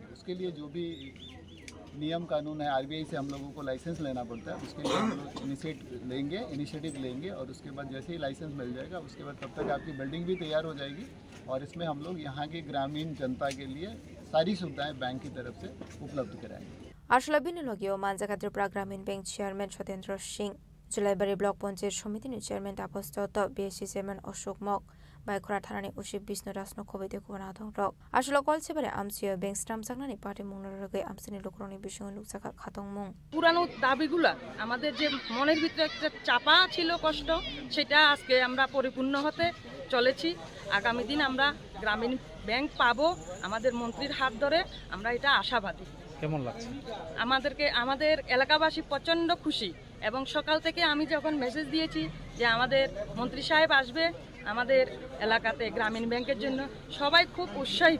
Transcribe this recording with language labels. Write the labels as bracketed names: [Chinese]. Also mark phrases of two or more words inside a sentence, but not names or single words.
[Hindi] उसके लिए जो भी नियम कानून है, RBI से हम लोगों को लाइसेंस लेना पड़ता है, उसके लिए हम लोग इनिशिएटिव लेंगे, और उसके बाद जैसे ही लाइसेंस मिल जाएगा, उसके बाद तब तक आपकी बिल्डिंग भी तैयार हो जाएगी, और इसमें हम लोग यहाँ की ग्रामीण जनता के लिए सारी सुविधाएँ बैंक की तरफ से उपलब्ध कराएंगे। [Kok Borok] आशला बिनुलगियो मानजाखा त्रिपुरा ग्रामीण बैंक चेयरमैन सत्येंद्र सिंह, जुलाईबाड़ी ब्लक पंचायत समितिनि चेयरमैन तापस दत्त, BSC चेयरमैन अशोक मक, बायखरा थानानि उसिब विष्णु दासनो खबैते खबरना दंरक। आशला कलसेबारे आमसिया बैंक स्टाम्प सागनानि पार्टी मुंगनरगे आमसिनि लोकरनि बिषय लुकसाखा खातंमुं। [Bangla] পুরানো দাবিগুলা আমাদের যে মনের ভিতরে একটা চাপা ছিল, কষ্ট, সেটা আজকে আমরা পরিপূর্ণ হতে চলেছি। আগামী দিন আমরা গ্রামীণ ব্যাংক পাবো আমাদের মন্ত্রীর হাত ধরে, আমরা এটা আশাবাদী। কেমন লাগছে আমাদের এলাকাবাসী প্রচন্ড খুশি, এবং সকাল থেকে আমি যখন মেসেজ দিয়েছি যে আমাদের মন্ত্রী সাহেব আসবে আমাদের এলাকাতে গ্রামীণ ব্যাংকের জন্য, সবাই খুব উৎসাহিত।